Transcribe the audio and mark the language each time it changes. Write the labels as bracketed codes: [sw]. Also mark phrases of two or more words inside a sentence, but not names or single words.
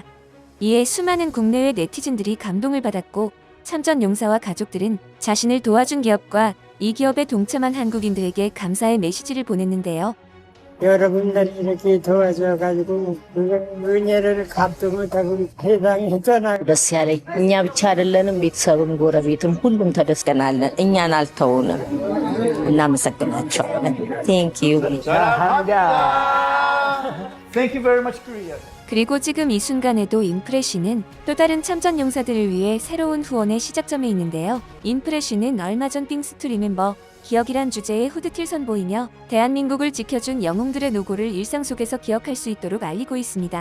[ko] 이에 수많은 국내외 네티즌들이 감동을 받았고 참전 용사와 가족들은 자신을 도와준 기업과 이 기업에 동참한 한국인들에게 감사의 메시지를 보냈는데요. 여러분들이 이렇게 도와줘가지고 은혜를 갚도 못하고 해당했잖아. [am] ደስ ያለኝ እኛ ብቻ አይደለንም፣ ቤተሰብም ጎረቤትም ሁሉም ተደስተናለን። እኛን አልተውንም። እናመሰግናቸዋለን። [en] thank you። Thank you very much, Korea. [ko] 그리고 지금 이 순간에도 인프레쉬는 또 다른 참전 용사들을 위해 새로운 후원의 시작점에 있는데요. 인프레쉬는 얼마 전 빙스트 리멤버 기억이란 주제의 후드티를 선보이며 대한민국을 지켜준 영웅들의 노고를 일상 속에서 기억할 수 있도록 알리고 있습니다.